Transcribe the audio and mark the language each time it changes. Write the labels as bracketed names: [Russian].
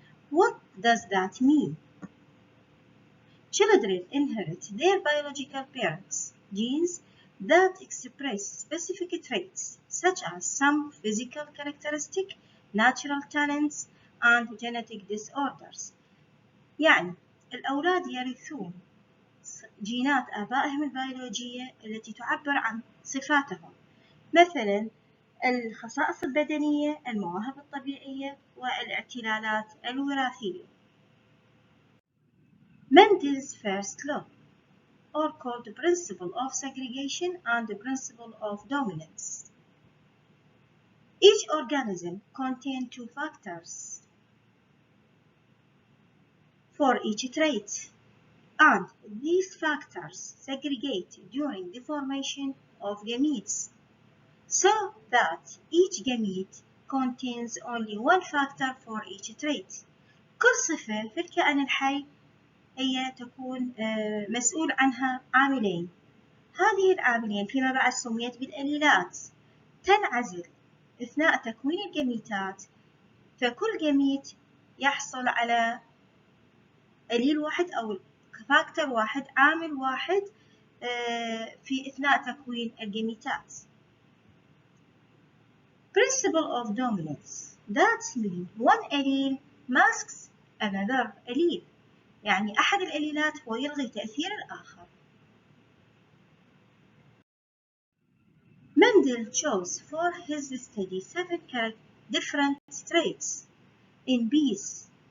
[English] What does that mean? Children inherit their biological parents' genes that express specific traits such as some physical characteristics, natural talents, and genetic disorders. [Arabic] يعني الأولاد يرثون جينات آبائهم البيولوجية التي تعبر عن صفاتهم، مثلا الخصائص البدنية، المواهب الطبيعية، والاعتلالات الوراثية. [English] Mendel's first law, or called the principle of segregation and the principle of dominance. Each organism contains two factors for each trait, and these factors segregate during the formation of gametes, so that each gamete contains only one factor for each trait. [Arabic] كل صفة في الكائن الحي هي تكون مسؤول عنها عاملين. هذه العاملين فيما بعد سميت بالأليلات، تنعزل أثناء تكوين الجميتات، فكل جميت يحصل على أليل واحد أو فاكتور واحد، عامل واحد في أثناء تكوين الجميتات. [English] Principle of dominance, that means one allele masks another allele، [Arabic] يعني أحد الأليلات هو يلغي تأثير الآخر. [English] Mendel chose for his study 7 different traits in bees.